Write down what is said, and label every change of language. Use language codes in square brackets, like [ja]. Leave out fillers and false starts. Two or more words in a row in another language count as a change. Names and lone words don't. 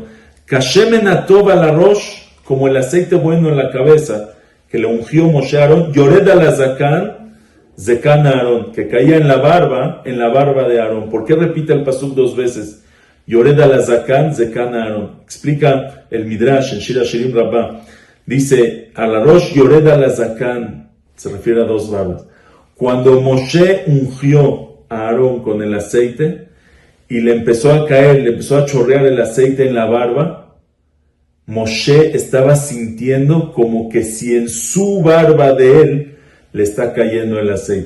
[he] כשמן הטוב על הראש, [es] como el aceite bueno en la cabeza, que le ungió Moshe a Aarón, [he] ירד על הזקן זקן אהרן, [es] que caía en la barba de Aarón. ¿Por qué repite el pasuk dos veces? [he] ירד על הזקן זקן אהרן. [es] Explica el Midrash en Shir Hashirim Rabbah. Dice, [he] על הראש ירד על הזקן, [es] se refiere a dos barbas. Cuando Moshe ungió a Aarón con el aceite y le empezó a caer, le empezó a chorrear el aceite en la barba, Moshe estaba sintiendo como que si en su barba de él le está cayendo el aceite.